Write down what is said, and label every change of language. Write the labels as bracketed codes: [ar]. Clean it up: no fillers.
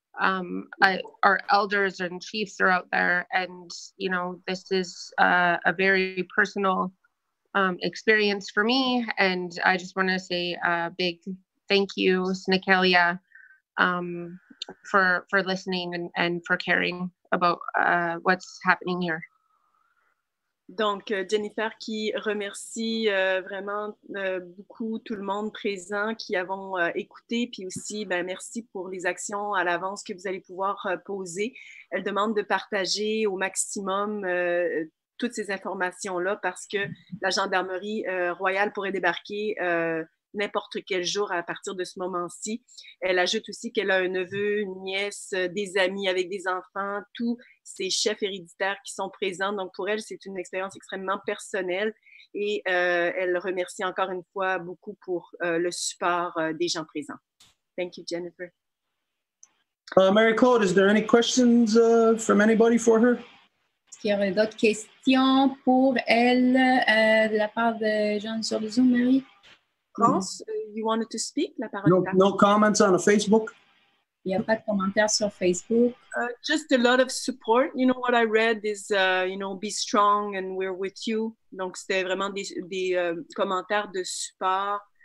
[en] Our elders and chiefs are out there, and you know, this is a very personal experience for me, and I just want to say a big thank you, Snikelia, for listening and for caring about what's happening here. [fr] Donc, Jennifer qui remercie vraiment beaucoup tout le monde présent qui avons écouté, puis aussi, merci pour les actions à l'avance que vous allez pouvoir poser. Elle demande de partager au maximum toutes ces informations-là parce que la gendarmerie royale pourrait débarquer n'importe quel jour à partir de ce moment-ci. Elle ajoute aussi qu'elle a un neveu, une nièce, des amis avec des enfants, tous ces chefs héréditaires qui sont présents. Donc, pour elle, c'est une expérience extrêmement personnelle et elle remercie encore une fois beaucoup pour le support des gens présents. [en] Thank you, Jennifer. Mary Claude, is there any questions from anybody for her? [fr] Est-ce qu'il y aurait d'autres questions pour elle de la part de gens sur le Zoom, Marie? [en] France, you wanted to speak? [fr] La parole [en] No comments on Facebook? [fr] Il n'y a pas de commentaires sur Facebook. [en] Just a lot of support. You know, what I read is, you know, be strong and we're with you. [fr] Donc, c'était vraiment des commentaires de support.